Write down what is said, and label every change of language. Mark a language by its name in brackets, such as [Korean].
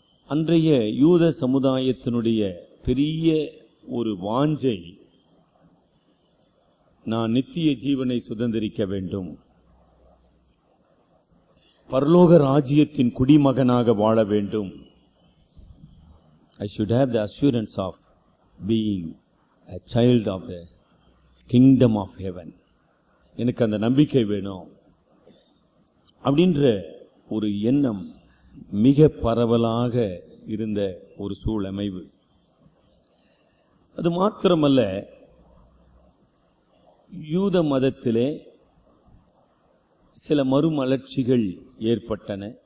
[Tamil] அன்றைய யூத சமுதாயத்தினுடைய பெரிய ஒரு வாஞ்சை, நான் நித்திய ஜீவனை சுதந்திரிக்க வேண்டும், பரலோக ராஜ்யத்தின் குடிமகனாக வாழ வேண்டும். [English] I should have the assurance of being a child of the kingdom of heaven. [Tamil] எனக்கு அந்த நம்பிக்கை வேணும் அப்படின்ற ஒரு எண்ணம் மிக பரவலாக இருந்த ஒரு சூழமைவு. அது மாத்திரமல்ல, யூத மதத்திலே சில மறுமலர்ச்சிகள் ஏற்பட்டன.